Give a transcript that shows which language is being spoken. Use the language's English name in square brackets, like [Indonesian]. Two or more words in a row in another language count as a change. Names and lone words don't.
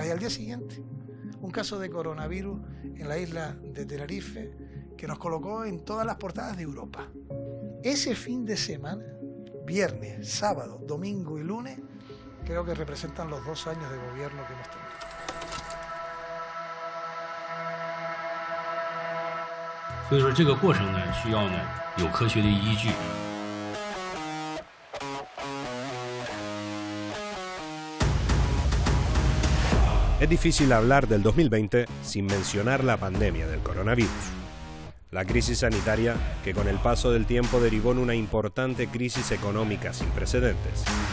[Spanish] Y al día siguiente, un caso de coronavirus en la isla de Tenerife que nos colocó en todas las portadas de Europa. Ese fin de semana, viernes, sábado, domingo y lunes, creo que representan los 2 años de gobierno que hemos tenido. [Chinese] 所以说这个过程呢，需要呢有科学的依据。 [Spanish] Es difícil hablar del 2020 sin mencionar la pandemia del coronavirus. La crisis sanitaria que con el paso del tiempo derivó en una importante crisis económica sin precedentes.